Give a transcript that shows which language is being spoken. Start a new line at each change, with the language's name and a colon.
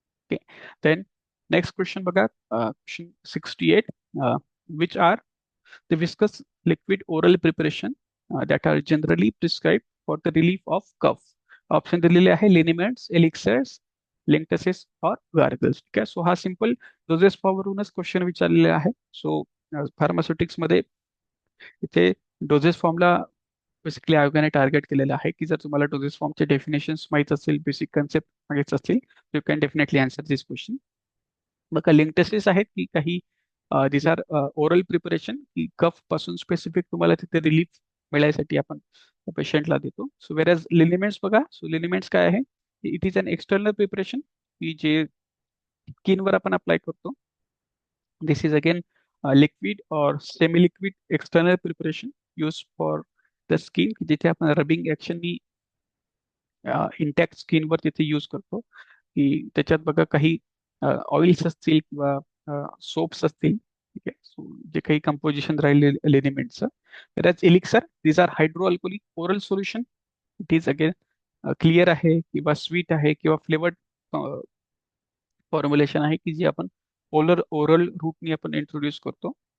English: Okay, then next question बघा, question 68, which are the viscous liquid oral preparation that are generally prescribed for the relief of cough.
Marathi: Option दिलेले आहे liniments, elixirs, लिंक्टसेस और gargles. ठीक आहे, so हा simple doses फॉर्मवरूनच question विचारलेला आहे. So pharmaceutics मध्ये इथे डोजेस फॉर्मला बेसिकली आयोगाने टार्गेट केलेलं आहे की जर तुम्हाला डोजेस फॉर्मचे डेफिनेशन्स माहीत असतील, बेसिक कन्सेप्ट माहीत असतील,
English: You can definitely answer this question.
Marathi: बघा लिंक्टसेस आहेत की काही दिस आर ओरल प्रिपरेशन की कफ पासून स्पेसिफिक तुम्हाला तिथे रिलीफ मिळायसाठी आपण पेशंटला देतो. सो वेरॅज लिनिमेंट्स बघा, सो लिनिमेंट्स काय आहे,
English: it is an external preparation
Marathi: की जे स्किनवर आपण अप्लाय करतो.
English: this is again liquid और semi liquid external preparation use for the skin,
Marathi: जिथे आपण रबिंग ऍक्शननी इंटॅक्ट स्किनवर तिथे यूज करतो. की त्याच्यात बघा काही ऑइल्स असतील किंवा सोप्स असतील. ठीक आहे, सो जे काही कंपोजिशन राहिले एलिमेंटचं. त्याच elixir,
English: This are hydro alcoholic oral solution.
Marathi: It is again clear आहे किंवा स्वीट आहे किंवा फ्लेवर्ड फॉर्म्युलेशन आहे की जी आपण ओरल रूटनी आपण इंट्रोड्यूस करतो.